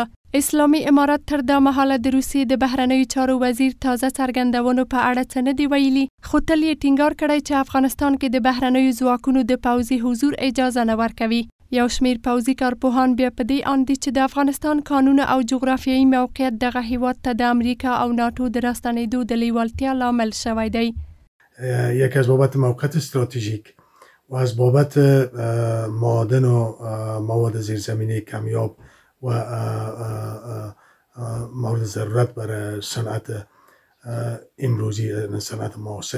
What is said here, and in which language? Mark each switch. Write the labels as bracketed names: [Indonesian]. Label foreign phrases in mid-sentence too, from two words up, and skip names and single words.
[Pashto] اسلامي امارت تر دا مهاله د روسیې د بهرنیو چارو وزیر تازه څرګندونو په اړه څه نه دي ویلي، خو تل یې ټینګار کړی چې افغانستان کې د بهرنیو ځواکونو د پوځي حضور اجازه نه ورکوي. یو شمیر پوځي کارپوهان بیا په دې اند دي چې د افغانستان قانون او جغرافیایي موقعیت دغه هیواد ته د امریکا او ناټو د راستنېدو د لیوالتیا لامل شوی دی. [Persian] یکی از بابت موقعیت استراتژیک و از بابت معادن و مواد زیرزمینی کمیاب و مورد ضرورت برای صنعت امروزی، صنعت معاصر.